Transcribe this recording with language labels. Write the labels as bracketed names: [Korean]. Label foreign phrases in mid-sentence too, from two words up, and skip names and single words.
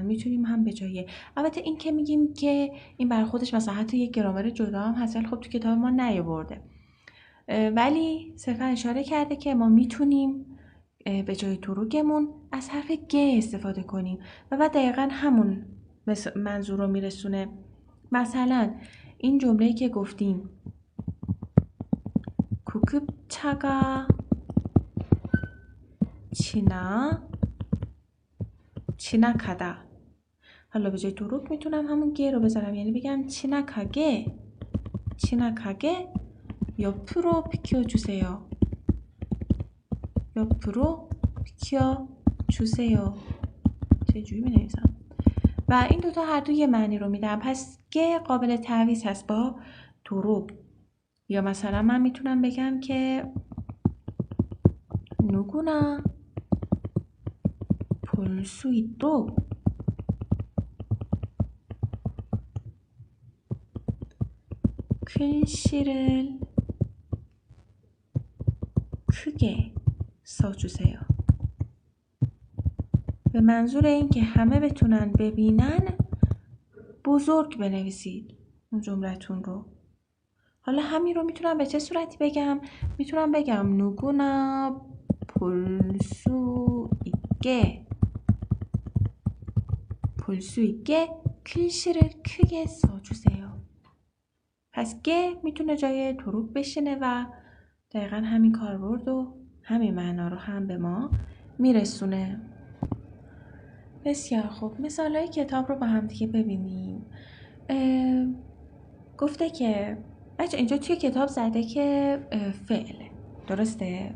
[Persian] میتونیم هم به جای البته این که میگیم که این برای خودش مثلا حتی یک گرامر جدا هم هست، ولی خب تو کتاب ما نیاورده، ولی صرفا اشاره کرده که ما میتونیم به جای تروگمون از حرف گ استفاده کنیم و بعد دقیقا همون منظور رو میرسونه. مثلا این جمله‌ای که گفتیم [Korean] 구급차가 지나가다. [Persian] حالا به جای تروک میتونم همون گ رو بذارم، یعنی بگم [Korean] 지나가게 옆으로 비켜주세요. 옆으로 비켜주세요. [Persian] چجوری می نویسم؟ و این دوتا هر دو یه معنی رو میدم. پس گ قابل تعویض هست با تروک. یا مثلا من میتونم بگم که [Korean] 누구나 볼 수 있도록 글씨를 크게 써주세요. [Persian] به منظور این که همه بتونن ببینن بزرگ بنویسید اون جملتون رو. حالا همین رو میتونم به چه صورتی بگم؟ میتونم بگم [Korean] 누구나 볼 수 있게 글씨를 크게 써주세요. [Persian] پس گ میتونه جای تروک بشینه و دقیقا همین کاربرد و همین معنا رو هم به ما میرسونه. بسیار خوب. مثالای کتاب رو با هم دیگه ببینیم. گفته که بچه اینجا توی کتاب زده که فعله، درسته؟